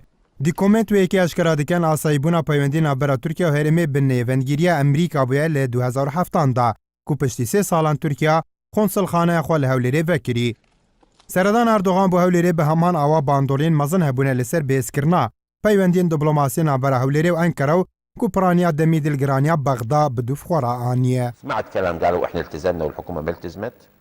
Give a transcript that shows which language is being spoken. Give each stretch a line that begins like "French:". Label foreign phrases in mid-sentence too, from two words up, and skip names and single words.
Kurdish: Dîkomênt wêyekê eşkera dikin asayîbûna peywendî navbera Tirkiya û Herêmê bi nêvengiriya Emerîka bûye li 2007 da ku piştî 3 salan Tirkiya konsilxaneya xwe li Hewlêrê vekirî. Serdan Erdogan bu Hewlêrê bi heman awa bandorên mezin hebûne li ser bêzkirina peywendiyên diplomasiyê navbera Hewlêrê û Enkere û ku piraniya demî dilgiraniya Bexda bi dû xwe re aniye.
Arabic: سمعت كلام قالوا احنا التزمنا والحكومه ما التزمت